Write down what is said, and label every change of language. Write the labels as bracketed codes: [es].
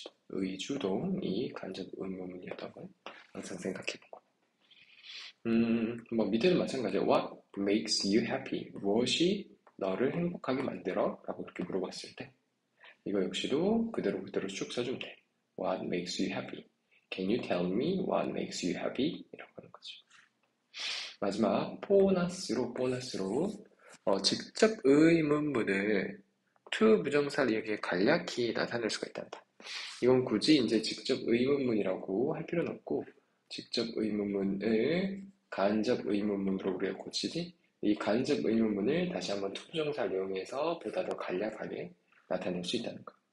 [ko] 의주동이 간접 의문문이었던 걸 항상 생각해보고 뭐 밑에도 마찬가지야. [en] What makes you happy? [ko] 무엇이 너를 행복하게 만들어? 라고 이렇게 물어봤을 때 이거 역시도 그대로 쭉 써주면 돼. [en] What makes you happy? Can you tell me what makes you happy? [ko] 이라고 하는 거죠. 마지막 보너스로 직접 의문문을 to 부정사를 이렇게 간략히 나타낼 수가 있단다. 이건 굳이 이제 직접 의문문이라고 할 필요는 없고 직접 의문문을 간접 의문문으로 우리가 고치지 이 간접 의문문을 다시 한번 to 부정사를 이용해서 보다 더 간략하게 나타낼 수 있다는 거.